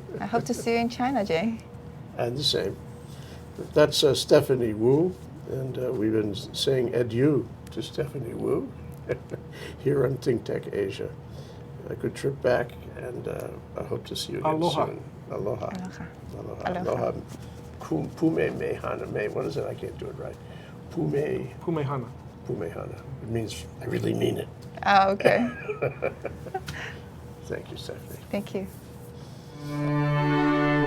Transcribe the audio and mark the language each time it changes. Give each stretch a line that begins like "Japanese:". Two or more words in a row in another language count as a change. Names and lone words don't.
English: I hope to see you in China, Jay. And the same. That's Stephanie Wu, and we've been saying adieu to Stephanie Wu here on ThinkTech Asia. A good trip back, and I hope to see you again Aloha. soon. Aloha. Aloha. Aloha. Aloha. Aloha.
Hawaiian: Pume mehana me.
English: What is it? I can't do it right. Pume Pumehana. pumehana. It means I really mean it. Oh, okay. Thank you, Stephanie. Thank you.